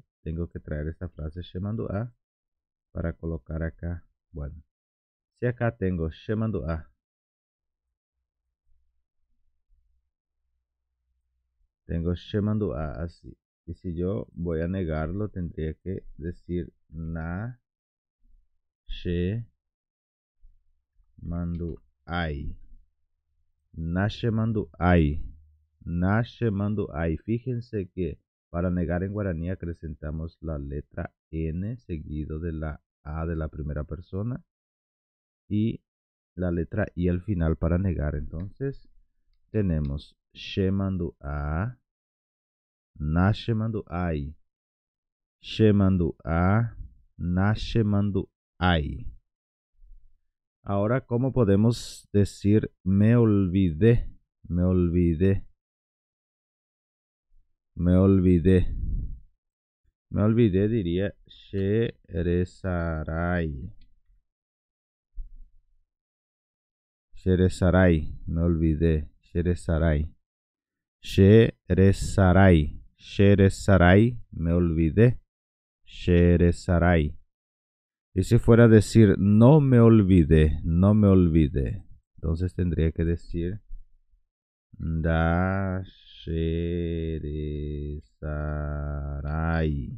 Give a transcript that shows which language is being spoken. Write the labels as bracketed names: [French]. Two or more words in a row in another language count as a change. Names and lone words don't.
[Spanish] Tengo que traer esta frase Shemandua para colocar acá. Bueno, si acá tengo Shemandua, tengo Shemandua así. Y si yo voy a negarlo, tendría que decir [Guarani] na she mandu ai. Nashe mandu ai. Nashe mandu ai. [Spanish] Fíjense que para negar en guaraní acrecentamos la letra N seguido de la A de la primera persona y la letra I al final para negar. Entonces tenemos [Guarani] she mandu a, nashe mandu ai, she mandu a, nashe mandu ai. [Spanish] Ahora, ¿cómo podemos decir me olvidé? Me olvidé. Me olvidé. Me olvidé diría Sheresarai. [Guarani] Sheresarai. [Spanish] Me olvidé. [Guarani] Sheresarai. Sheresarai. Sheresarai. [Spanish] Me olvidé. Sheresarai. Y si fuera a decir no me olvidé, no me olvidé, entonces tendría que decir da Sheresarai.